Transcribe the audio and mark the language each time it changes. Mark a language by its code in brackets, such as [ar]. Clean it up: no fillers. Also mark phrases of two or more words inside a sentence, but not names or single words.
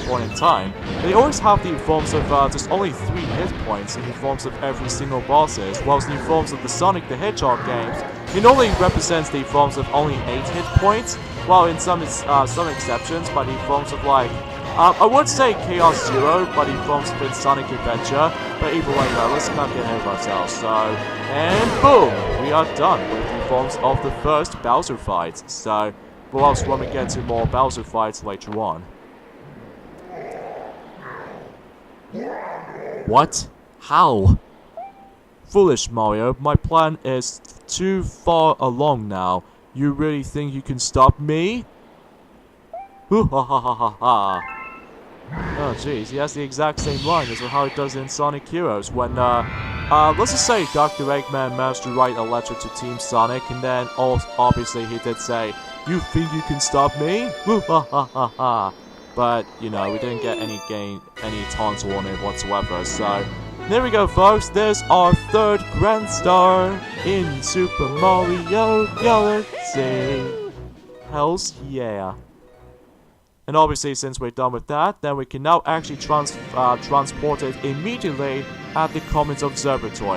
[en] point in time, they always have the forms of just only 3 hit points in the forms of every single bosses, whilst in the forms of the Sonic the Hedgehog games, it only represents the forms of only 8 hit points, while in some exceptions, by the forms of like, I would say Chaos Zero, but he forms of Sonic Adventure, but either way though, let's not get ahead of ourselves, so, and boom, we are done with the forms of the first Bowser fight, so, we'll also when we get to more Bowser fights later on. What? How? Foolish Mario, my plan is too far along now. You really think you can stop me? Hoo ha ha ha ha ha. Oh jeez, he has the exact same line as how he does in Sonic Heroes when, let's just say Dr. Eggman managed to write a letter to Team Sonic, and then obviously he did say, "You think you can stop me?" Hoo ha ha ha ha. But, you know, we didn't get any taunts on it whatsoever, so there we go folks, there's our 3rd Grand Star in Super Mario Galaxy. Hells yeah. And obviously, since we're done with that, then we can now actually transport it immediately at the Comet Observatory.